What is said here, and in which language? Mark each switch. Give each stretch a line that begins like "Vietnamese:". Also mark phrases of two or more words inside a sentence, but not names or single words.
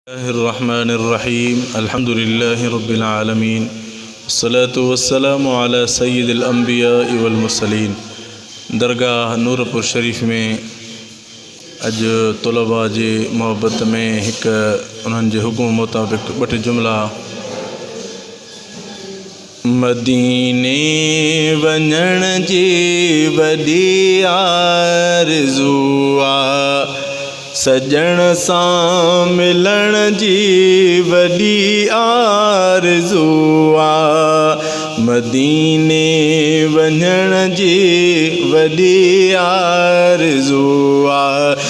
Arabic: بسم الله الرحمن الرحيم. الحمد لله رب العالمين. الصلاة والسلام على سيد الأنبياء والمرسلين.
Sindhi: درگاہ نورپور شريف ۾ اڄ طلباء جي محبت ۾ هڪ انهن جي حڪم مطابق ٻه ٽي جملا. مديني وڃڻ جي وڏي آرزو آ، سڄڻ سان ملڻ جي وڏي آرزو آ، مديني وڃڻ جي وڏي آرزو آ.